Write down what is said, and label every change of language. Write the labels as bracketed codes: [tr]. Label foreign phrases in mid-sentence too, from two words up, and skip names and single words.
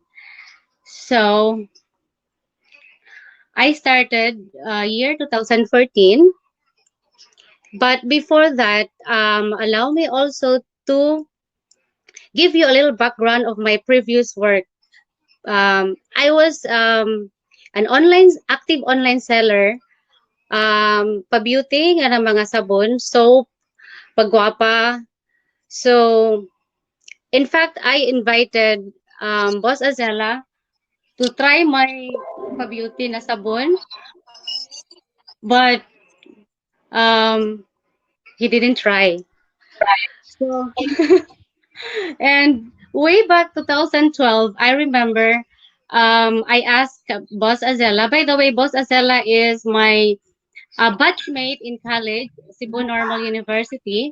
[en] So, I started year 2014. But before that, allow me also to give you a little background of my previous work. I was an active online seller, [tl] pa-beauty nga ng mga sabon, soap, pagwapa. [en] So, in fact, I invited Boss Azela to try my [tl] pa-beauty na sabon, [en] but he didn't try. So, and way back 2012, I remember I asked Boss Azela. By the way, Boss Azela is my batchmate in college, Cebu Normal University.